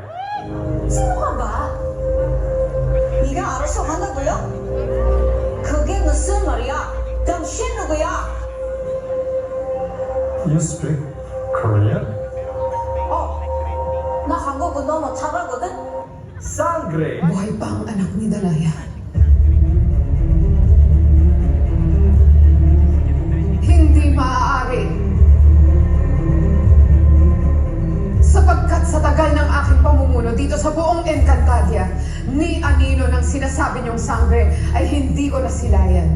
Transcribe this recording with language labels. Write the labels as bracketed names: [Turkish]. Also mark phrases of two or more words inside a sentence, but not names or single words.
[Filipino] Sino ka ba? [Korean] 네가 알아서 한다고요? 그게 무슨 말이야? 당신 누구야? [English] You speak Korean? [Korean] 나 한국어 너무 잘하거든? [Filipino] Sangre. Buhay pa ang anak ni Dalaya. Hindi maaari. Sapagkat sa tagal ng aking pamumuno dito sa buong Encantadia, ni anino ng sinasabi niyong sangre ay hindi ko nasilayan.